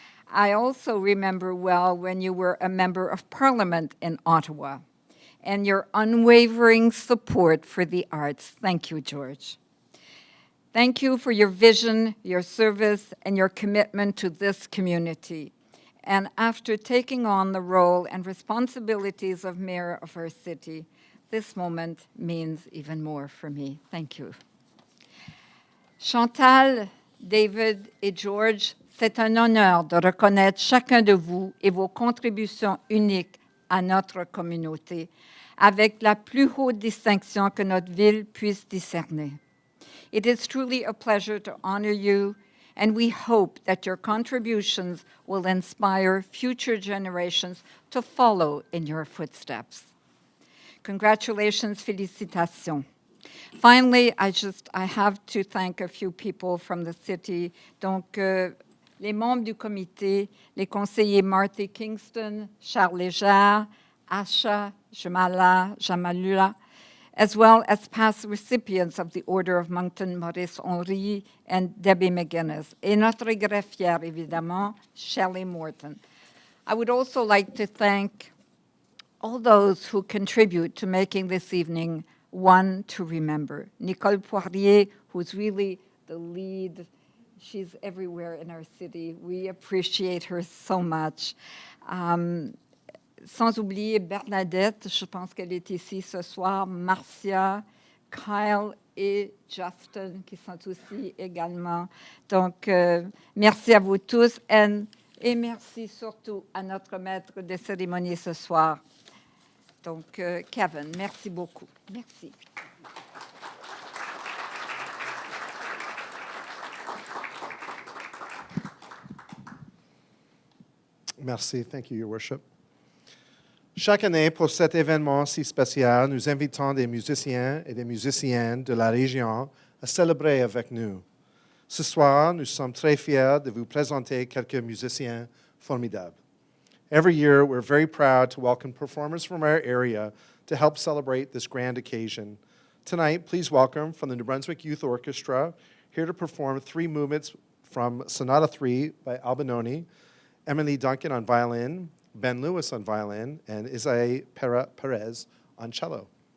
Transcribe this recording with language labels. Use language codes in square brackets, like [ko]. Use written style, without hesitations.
[en] I also remember well when you were a member of Parliament in Ottawa and your unwavering support for the arts. Thank you, George. Thank you for your vision, your service, and your commitment to this community. And after taking on the role and responsibilities of mayor of our city, this moment means even more for me. Thank you. [fr] Chantal, David et George, c'est un honneur de reconnaître chacun de vous et vos contributions uniques à notre communauté, avec la plus haute distinction que notre ville puisse discerner. [en] It is truly a pleasure to honor you, and we hope that your contributions will inspire future generations to follow in your footsteps. Congratulations, [fr] félicitations. [en] Finally, I have to thank a few people from the city. [fr] Donc, les membres du comité, les conseillers [en] Marty Kingston, Charles Légère, Asha Jamalula, as well as past recipients of the Order of Moncton, Maurice Henry and Debbie McGuinness. [fr] Et notre greffière, évidemment, Shelley Morton. [en] I would also like to thank all those who contribute to making this evening one to remember. Nicole Poirier, who's really the lead. She's everywhere in our city. We appreciate her so much. [fr] Sans oublier Bernadette, je pense qu'elle est ici ce soir, Marcia, Kyle et Justin qui sont aussi également. Donc, merci à vous tous et merci surtout à notre maître des cérémonies ce soir. Donc, Kevin, merci beaucoup. Merci. Merci. [en] Thank you, Your Worship. [fr] Chaque année, pour cet événement si spécial, nous invitons des musiciens et des musiciennes de la région à célébrer avec nous. Ce soir, nous sommes très fiers de vous présenter quelques musiciens formidables. [en] Every year, we're very proud to welcome performers from our area to help celebrate this grand occasion. Tonight, please welcome from the New Brunswick Youth Orchestra, here to perform 3 movements from Sonata 3 by Albinoni, Emily Duncan on violin, Ben Lewis on violin, and Isaí Perez on cello.